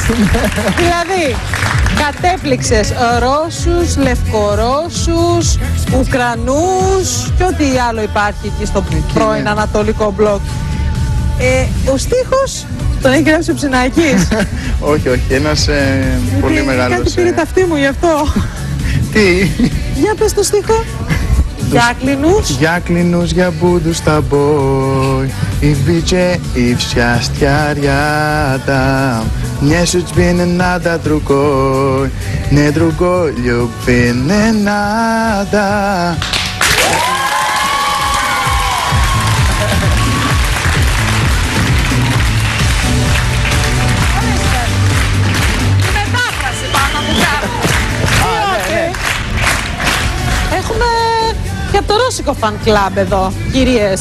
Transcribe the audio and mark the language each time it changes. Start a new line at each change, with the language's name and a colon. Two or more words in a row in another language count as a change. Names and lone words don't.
Greek: Δηλαδή, κατέπληξες Ρώσους, Λευκορώσους, Ουκρανούς και ό,τι άλλο υπάρχει εκεί στο πρώην Ανατολικό μπλοκ. Ο στίχος τον έχει γράψει ο Ψινάκης. Όχι, όχι, ένας πολύ μεγάλος. Κάτι πήρε τα αυτή μου γι' αυτό. Τι? Για πες το στίχο.
Russian: Яклянусь, я буду с тобой, и в беде, и в счастье рядом. Мне судьбы не надо другой, не другой любви не надо.
Greek: Έχουμε και από το ρώσικο
English: fan club
Greek: εδώ, κυρίες.